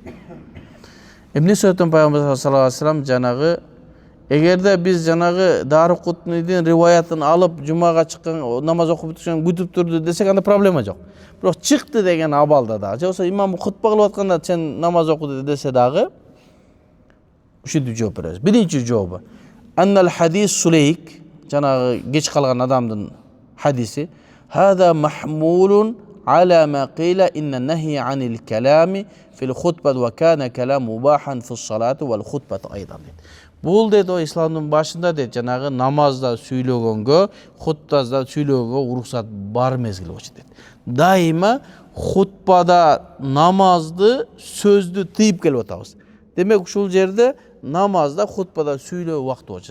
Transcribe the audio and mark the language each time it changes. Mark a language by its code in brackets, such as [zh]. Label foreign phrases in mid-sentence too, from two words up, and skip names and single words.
[ky] Эмне сөйттөн пайгамбар [ar] صلى الله عليه وسلم [ky] жанагы эгерде биз жанагы Дариқутнийдин риваятын алып жумага чыккан намаз окуп бүтүшкөн күтүп турду десек анда проблема жок. Бирок чыкты деген абалда да, же болбосо имам хутба кылып атканда сен намаз окуду десе дагы ушинтип жооп беребиз. Биринчи жообу [ar] إن الحديث سليك, [ky] жанагы кеч калган адамдын хадиси, [ar] هذا محمول على ما قيل إن النهي عن الكلام في الخطبة وكان كلام مباحا في الصلاة والخطبة أيضا. [ky] Бул дейт о исламдын башында дейт жанагы намазда сүйлөгөнгө, хутбада сүйлөгөнгө уруксат бар мезгил болчу дейт. Дайыма хутбада намазды сөздү тыйып келип атабыз. Демек ушул жерде намазда хутбада сүйлөө убакыты болчу.